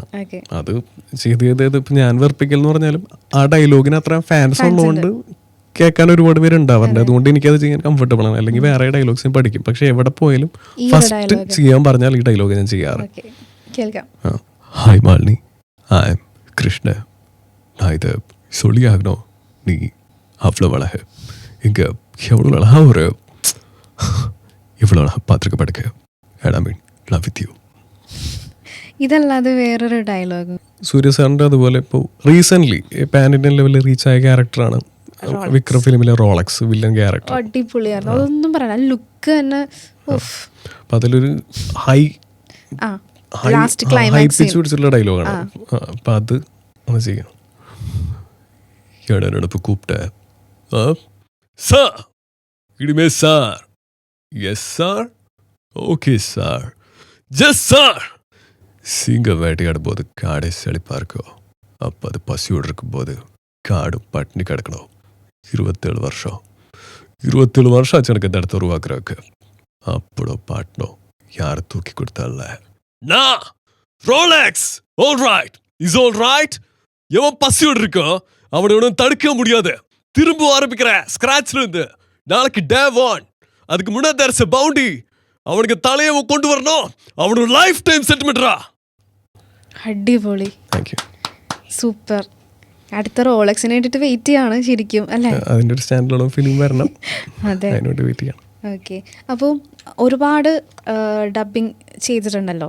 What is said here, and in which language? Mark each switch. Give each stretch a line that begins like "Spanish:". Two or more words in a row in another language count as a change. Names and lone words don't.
Malayalam: അത് ചെയ്ത് ഇപ്പൊ ഞാൻ വെറുപ്പിക്കൽ എന്ന് പറഞ്ഞാലും ആ ഡയലോഗിന് അത്ര ഫാൻസ് ഉള്ളതുകൊണ്ട് കേൾക്കാൻ ഒരുപാട് പേര് ഉണ്ടാവാറുണ്ട്. അതുകൊണ്ട് എനിക്കത് ചെയ്യാൻ കംഫർട്ടബിൾ ആണ്. അല്ലെങ്കിൽ വേറെ ഡയലോഗ്സ് പഠിക്കും. പക്ഷെ എവിടെ പോയാലും ഫസ്റ്റ് ചെയ്യാൻ പറഞ്ഞാൽ ഈ ഡയലോഗ് ഞാൻ ചെയ്യാറ്.
English: Hi Malini, I am Krishna.
Tamil: நான் இதை சொல்லி ஆகணும், நீ அவ்வளோ அழகு, இங்கே எவ்வளோ அழகா ஒரு இவ்வளோ அழகா பார்த்துருக்க
English: I mean, love with you.
Malayalam: ഇതല്ലാതെ വേറൊരു ഡയലോഗ് സൂര്യ സാറിന്റെ അതുപോലെ ഇപ്പോൾ
English: recent pan Indian
Malayalam: ലെവലിൽ റീച്ച് ആയ ക്യാരക്ടറാണ് വിക്രം ഫിലിമിലെ റോളക്സ്
English: villain character.
Malayalam: അടിപൊളിയായിരുന്നു. അതൊന്നും പറയണ, ലുക്ക് തന്നെ. അപ്പൊ അതിലൊരു
English: high pitch
Malayalam: പിടിച്ചിട്ടുള്ള ഡയലോഗാണ്. അപ്പൊ അത് ഒന്ന് ചെയ്യണം. എന്നോടൊപ്പം കൂപ്പിട്ട സാർ, ഇടിമേ സാർ, യെസ് സാർ,
Tamil: ஓகே சார், ஜஸ்ட் சார். சிங்கம் வேட்டையாடும் போது காடை செழிப்பா இருக்கும். அப்போ அது பசியோடு இருக்கும்போது காடும் பட்டினி கிடக்கணும். 27 வருஷம் ஆச்சு எனக்கு இந்த இடத்த உருவாக்குறதுக்கு. அப்படோ பாட்டணும் யாரை தூக்கி கொடுத்தால நான் ரோலெக்ஸ்.
English: All right, is all right.
Tamil: எவன் பசியோடு இருக்கோ அவனை ஒன்றும் தடுக்க முடியாது. திரும்ப ஆரம்பிக்கிறேன் ஸ்கிராச்ல இருந்து. நாளைக்கு டே 1, அதுக்கு முன்னாடி
English: there's a bounty.
Malayalam: അവനക്ക് തലയെ കൊണ്ടുവരണോ, അവനൊരു
English: life time
Malayalam: സെറ്റിൽമെന്റാ. അടിപൊളി, സൂപ്പർ. അടുത്ത റോളക്സിന് വേണ്ടിട്ട് വെയിറ്റ് ചെയ്യാണ് ശരിക്കും അല്ലേ? അതിന്റെ ഒരു
English: standard film
Malayalam: വരണം. അതെ, അതിനോട് വെയിറ്റ് ചെയ്യണം. ഓക്കെ. അപ്പോൾ ഒരുപാട് ഡബിങ് ചെയ്തിട്ടുണ്ടല്ലോ.